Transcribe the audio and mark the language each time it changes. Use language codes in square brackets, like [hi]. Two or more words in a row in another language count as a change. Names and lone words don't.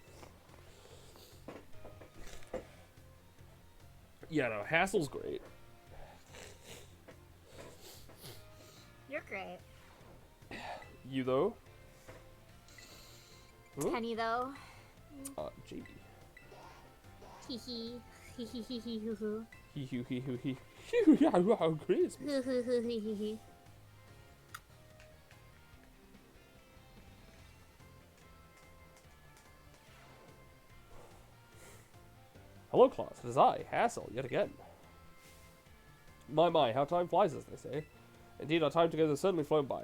[en] Yeah, no, Hassel's great. You're great. You, though? Huh? Penny, though. Jamie. Hee hee. Hee hee hee hee hoo hoo. Hee hoo hee hoo hee. Hee hoo hoo Christmas. Hoo hoo hoo hee hee hee. Hello, class. It is I, Hassel, yet again. My, how time flies, as they say. Indeed, our time together has certainly flown by.